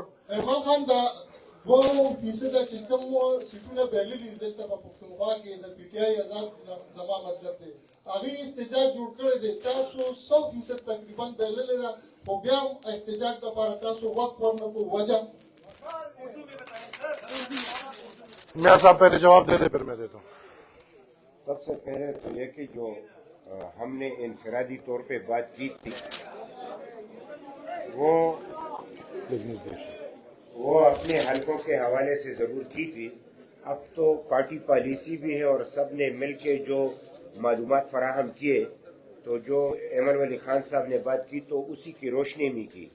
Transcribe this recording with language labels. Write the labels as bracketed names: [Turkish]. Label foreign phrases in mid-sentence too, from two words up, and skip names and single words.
[Pashto] ایمان خان دا 2% چې کوم سیټونه بللي دلته په پښتونخوا کې د پی ټی آی آزاد زما مطلب دی هغه احتجاج جوړ کړی دی تاسو 100% تقریبا بللي ده خو بیا هم احتجاج لپاره تاسو وخت ورنکړو وجه [Urdu] میا صاحب پہلے جواب دے دے پھر میں دیتا ہوں. سب سے پہلے تو یہ کہ جو ہم نے انفرادی طور پہ بات کی تھی وہ اپنے حلقوں کے حوالے سے ضرور کی تھی. اب تو پارٹی پالیسی بھی ہے اور سب نے مل کے جو معلومات فراہم کیے تو جو ایمن ولی خان صاحب نے بات کی تو اسی کی روشنی میں کی.